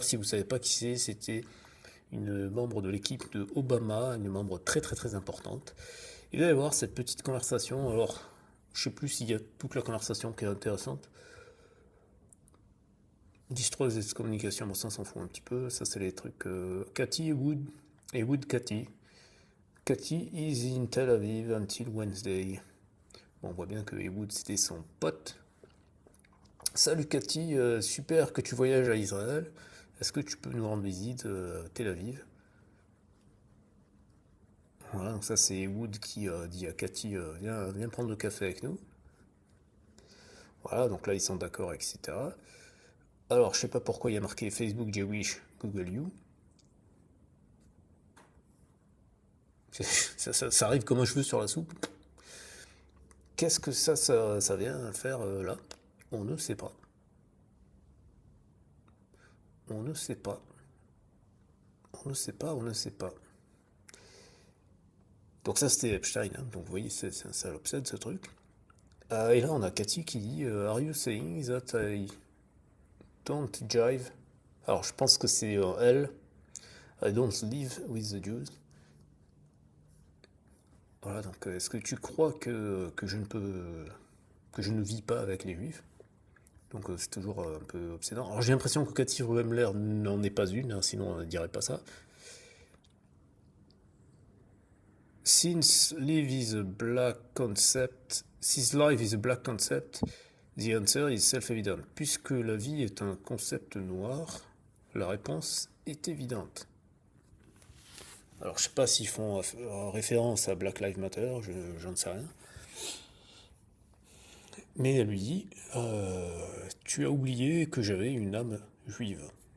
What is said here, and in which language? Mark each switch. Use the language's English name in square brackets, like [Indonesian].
[French] Si vous ne savez pas qui c'est, c'était une membre de l'équipe de Obama, une membre très très très importante. Et vous allez voir cette petite conversation. Alors, je ne sais plus s'il y a toute la conversation qui est intéressante. [English] Destroy this communication, [French] bon ça s'en fout un petit peu. Ça c'est les trucs Cathy et Wood Cathy. [English] Cathy is in Tel Aviv until Wednesday. [French] Bon, on voit bien que Ewood c'était son pote. Salut Cathy, super que tu voyages à Israël. Est-ce que tu peux nous rendre visite à Tel Aviv? Voilà, donc ça c'est Ewood qui dit à Cathy viens prendre le café avec nous. Voilà, donc là ils sont d'accord, etc. Alors je sais pas pourquoi il y a marqué Facebook Jewish Google You. Ça arrive comme un cheveu sur la soupe. Qu'est-ce que ça vient faire là? On ne sait pas. On ne sait pas. On ne sait pas, on ne sait pas. Donc ça c'était Epstein, hein. Donc vous voyez, ça l'obsède ce truc. Et là on a Cathy qui dit [English] Are you saying that I don't jive? [French] Alors je pense que c'est elle. [English] I don't live with the Jews. [French] Voilà, donc est-ce que tu crois que je ne peux. Que je ne vis pas avec les juifs? Donc c'est toujours un peu obsédant. Alors j'ai l'impression que Cathy Ruemmler n'en est pas une, hein, sinon on ne dirait pas ça. [English] Since life is a black concept, since life is a black concept, the answer is self-evident. [French] Puisque la vie est un concept noir, la réponse est évidente. Alors, je sais pas s'ils font référence à Black Lives Matter, j'en sais rien. Mais elle lui dit, tu as oublié que j'avais une âme juive.